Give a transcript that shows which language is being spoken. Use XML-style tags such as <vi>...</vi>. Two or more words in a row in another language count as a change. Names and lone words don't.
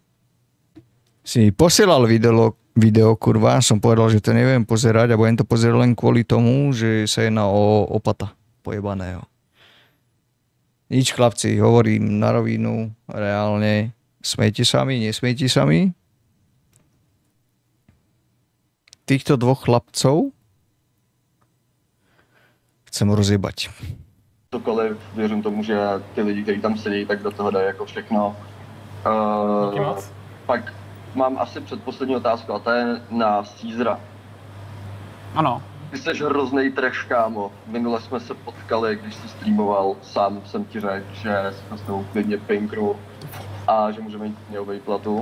<sk>Si mi posielal video, kurva, som povedal, že to neviem pozerať a budem to pozerať len kvôli tomu, že sa jedná o Opata pojebaného. Nič, chlapci, hovorím na rovinu, reálne. Smejte sa mi, nesmejte sa mi. Týchto dvoch chlapcov chcem rozjebať.</sk> <cs>Cokoliv, věřím tomu, že ty lidi, kteří tam sedí, tak do toho dají jako všechno. Pak mám asi předposlední otázku a to je na Caesara. Ano. Ty jsi hroznej trash, kámo. Minule jsme se potkali, když jsi streamoval, sám jsem ti řekl, že jsme s tebou klidně pinknu a že můžeme jít měl výplatu.</cs>